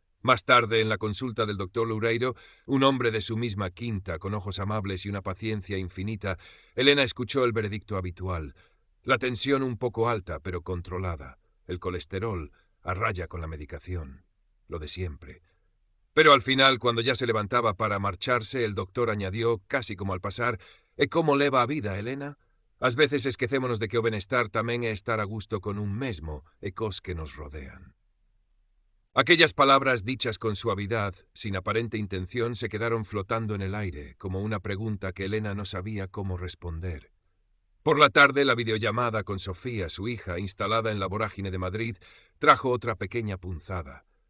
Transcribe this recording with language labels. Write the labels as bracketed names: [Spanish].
[Spanish] Más tarde, en la consulta del doctor Loureiro, un hombre de su misma quinta, con ojos amables y una paciencia infinita, Elena escuchó el veredicto habitual. La tensión un poco alta, pero controlada. El colesterol, a raya con la medicación. Lo de siempre. Pero al final, cuando ya se levantaba para marcharse, el doctor añadió, casi como al pasar, [Galician] «E como leva a vida, Elena? Ás veces esquecémonos de que o benestar tamén é estar a gusto con un mesmo e cos que nos rodean». [Spanish] Aquellas palabras dichas con suavidad, sin aparente intención, se quedaron flotando en el aire, como una pregunta que Elena no sabía cómo responder. Por la tarde, la videollamada con Sofía, su hija, instalada en la vorágine de Madrid, trajo otra pequeña punzada.